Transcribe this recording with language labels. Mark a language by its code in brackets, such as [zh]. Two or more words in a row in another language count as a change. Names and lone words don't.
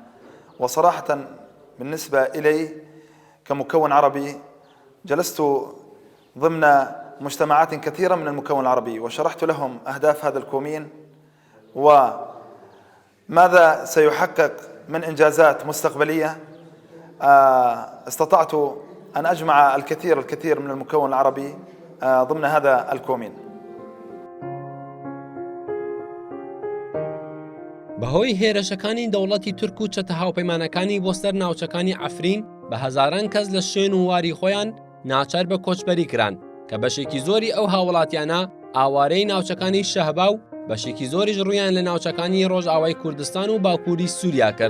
[ar] وصراحة بالنسبة إلي كمكون عربي جلست ضمن مجتمعات كثيرة من المكون العربي وشرحت لهم أهداف هذا الكومين وماذا سيحقق من إنجازات مستقبلية. استطعت أن أجمع الكثير من المكون العربي ضمن هذا الكومين. [ckb] بەهۆی هێرشەکانی دەوڵەتی تورک و چەتە هاوپەیمانەکانی بۆ سەر ناوچەکانی عەفرین بە هەزاران کەس لە شوێن و واری خۆیان ناچار بە کۆچبەری کران کە بەشێکی زۆری ئەو هاوڵاتیانە ئاوارەی ناوچەکانی شەهبا و بەشێکی زۆریش ڕوویان لە ناوچەکانی ڕۆژئاوای کوردستان و باکووری سووریا کرد.